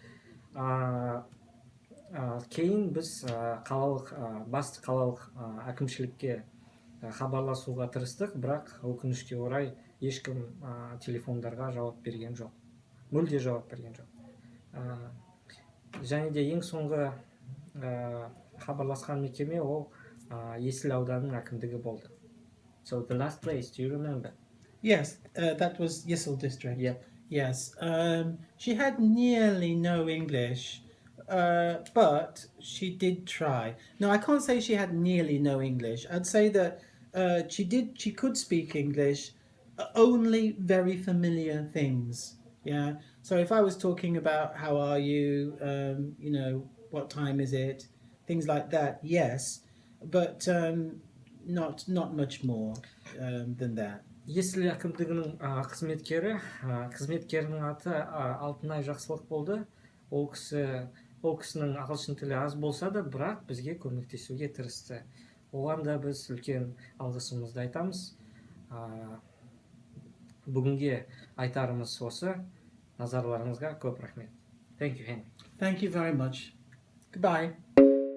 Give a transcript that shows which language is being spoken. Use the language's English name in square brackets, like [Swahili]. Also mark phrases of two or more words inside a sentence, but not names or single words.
[Kazakh] Кейін біз басты қалалық әкімшілікке хабарласуға тырыстық, бірақ өкінішке орай ешкім телефондарға жауап берген жоқ. Мүлде жауап берген жоқ. Және де ең соңғы хабарласқан мекеме ол Есіл ауданының әкімдігі болды. [English] So the last place, do you remember? Yes, that was Yesel district. Yep. Yes. She had nearly no English, but she did try. No, I can't say she had nearly no English. I'd say that she could speak English, only very familiar things. Yeah. So if I was talking about how are you, what time is it, things like that, yes, but not much more than that. [Kazakh] Есіл әкімдігінің қызметкерінің аты Алтынай Жақсылық болды. Ол кісінің ағылшын тілі аз болса да, бірақ бізге көмектесуге тырысты. Оған да біз үлкен алғысымызды айтамыз. Бүгінге айтарымыз осы. Назарларыңызға көп рахмет. [English] Thank you, Henry. Thank you very much. Goodbye.